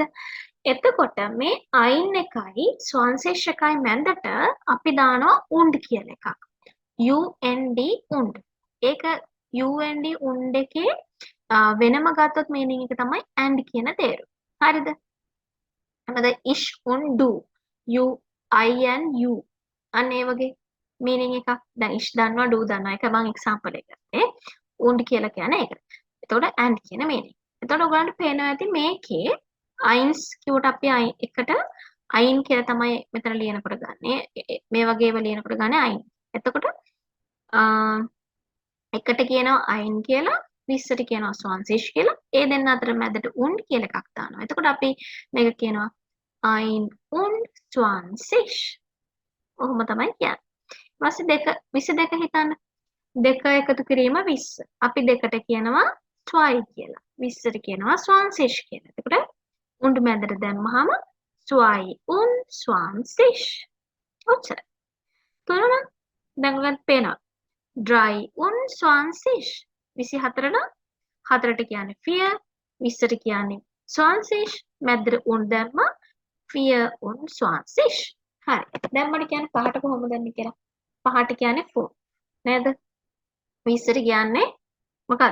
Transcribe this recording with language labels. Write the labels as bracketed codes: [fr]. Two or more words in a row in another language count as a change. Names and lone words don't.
[si] එතකොට මේ අයින් එකයි ස්වාන්සිෂ් එකයි මැදට අපි දානවා උන්ඩ් කියලා එකක්. UND උන්ඩ්. ඒක UND උන්ඩ් එකේ වෙනම ගත්තොත් meaning එක තමයි and කියන තේරුම. හරිද? මොකද ish un do u I and u අන්න ඒ වගේ meaning එකක්. දැන් ish දන්නවා do දන්නවා. ඒක මම example එක ගත්තේ. උන්ඩ් කියලා කියන්නේ ඒක. එතකොට and කියන meaning. එතකොට ඔයගලන්ට පේනවා ඇති මේකේ අයින්ස් කිව්වට අපි එකට අයින් කියලා තමයි මෙතන ලියනකොට ගන්නෙ. මේ වගේ ඒවා ලියනකොට ගන්නේ අයින්. එතකොට එකට කියනවා අයින් කියලා 20ට කියනවා ස්වාන්සිෂ් කියලා. ඒ දෙන්න අතර මැදට උන්ඩ් කියලා එකක් දානවා. එතකොට අපි මේක කියනවා [de] ein und Zwanzig. [si] ඔහොම තමයි කියන්නේ. ඊපස්සේ 22 හිතන්න. 2 එකතු කිරීම 20. අපි 2ට කියනවා zwei කියලා. 20ට කියනවා Zwanzig කියලා. එතකොට උන්ඩ් මැදට දැම්මහම [de] zwei und Zwanzig. [si] ඔච්චරයි. තේරුණා? දැන් ඔයගලන්ට පේනවා. [de] drei und Zwanzig. [si] 24ට 4ට කියන්නේ 4. 20ට කියන්නේ Zwanzig. මැදට උන්ඩ් දැම්මා [de] 4 und 20. [si] හරි. දැන් මට කියන්න පහට කොහොමද දන්නේ කියලා. පහට කියන්නේ 4. නේද? 20ට කියන්නේ මොකද්ද?